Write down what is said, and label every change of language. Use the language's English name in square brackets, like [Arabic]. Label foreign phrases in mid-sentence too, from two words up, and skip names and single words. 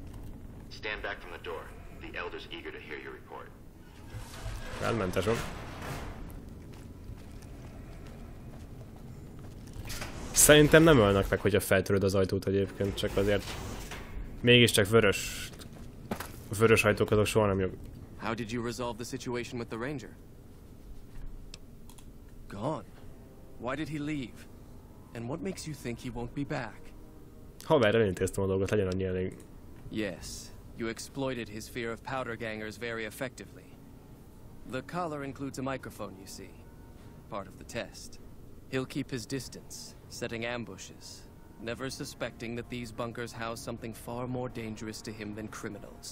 [Hungarian] Elmentesom. Szerintem nem ölnek meg, hogyha feltöröd az ajtót egyébként, csak azért... Mégiscsak vörös ajtók azok soha nem jók. [English] How did you resolve the situation with the ranger? Gone. Why did he leave? And what makes you think he won't be back? [Hungarian] Haver, elintéztem a dolgot, legyen annyi elég. [English] Yes, you exploited his fear of powder gangers very effectively. The collar includes a microphone, you see. Part of the test. He'll keep his distance, setting ambushes, never suspecting that these bunkers house something far more dangerous to him than criminals.